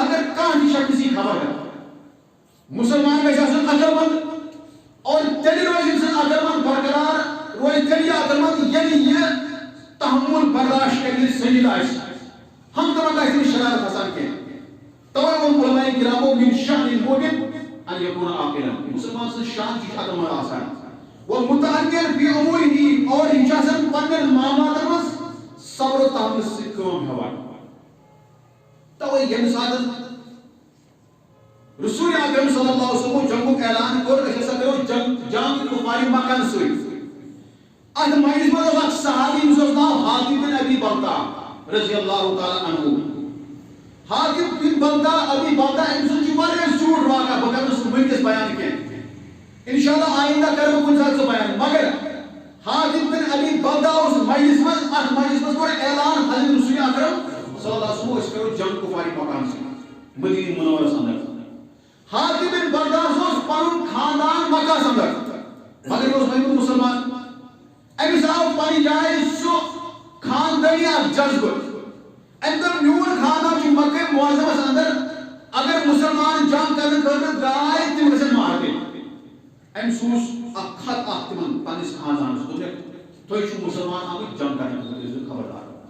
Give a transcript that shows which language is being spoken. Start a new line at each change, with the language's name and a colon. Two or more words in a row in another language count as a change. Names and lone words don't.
Kashmiri: اگر کانٛہہ تہِ شخص یی خبر مسلمان گژھِ آسُن عقل مند اور تیٚلہِ روزِ أمۍ سٕنٛز عقل مند برقرار روزِ تیٚلہِ یہِ عقل مند ییٚلہِ یہِ تحمل برداشت کرنے سنجید آسہِ. ہم تمن گژھِ نہٕ شرارت آسان کینٛہہ. توے ووٚن علماء کرامو
Arabic: من شأن المؤمن ان یکون عاقلا.
Kashmiri: مسلمان سٕنٛز شان چھِ عقل مند آسان.
Arabic: ومتعنین فی امورہ.
Kashmiri: اور یہِ چھُ آسان پننٮ۪ن معاملاتن منٛز صبر و تحمل سۭتۍ کٲم ہٮ۪وان. توے ییٚمہِ ساتہٕ رسول اکرم
Arabic: صلی اللہ علیہ وسلم
Kashmiri: جنگک اعلان کور اسا کرو جنگ کفار مکہ سۭتۍ اتھ مجلس منٛز اوس اکھ صحابی ییٚمِس اوس ناو حاتم بن ابی بلتع
Arabic: رضی اللہ تعالیٰ عنہ
Kashmiri: حاتم بن بلتع ابی بلتع أمۍ سُنٛد چھُ واریاہ زیوٗٹھ واقعہ بہٕ کرٕ نہٕ سُہ وٕنکٮ۪س بیان کینٛہہ انشاءاللہ آئندہ کرٕ بہٕ کُنہِ ساتہٕ سُہ بیان مگر حاتم بن ابی بلتع اوس مجلس منٛز اتھ مجلس منٛز کوٚر اعلان حضرت رسول اکرم
Arabic: صلی اللہ علیہ وسلم
Kashmiri: أسۍ کرو جنگ کفار مکان سۭتۍ مدینہ منورس اندر حاتم بن بلتع اوس پنُن خاندان مکہس اندر مگر یہِ اوس وۄنۍ مسلمان أمِس آو پننہِ جایہِ سُہ خاندٲنی اکھ جذبہٕ أمۍ دوٚپ میون خاندان چھُ مکہ معظمس اندر اگر مسلمان جنگ کرنہٕ خٲطرٕ درٛاے تِم گژھن مارٕنۍ أمۍ سوٗز اکھ خط اکھ تِمن پننِس خاندانس دوٚپُکھ تُہۍ چھِو مسلمان آمٕتۍ جنگ کرنہٕ خٲطرٕ ٲسِو خبردار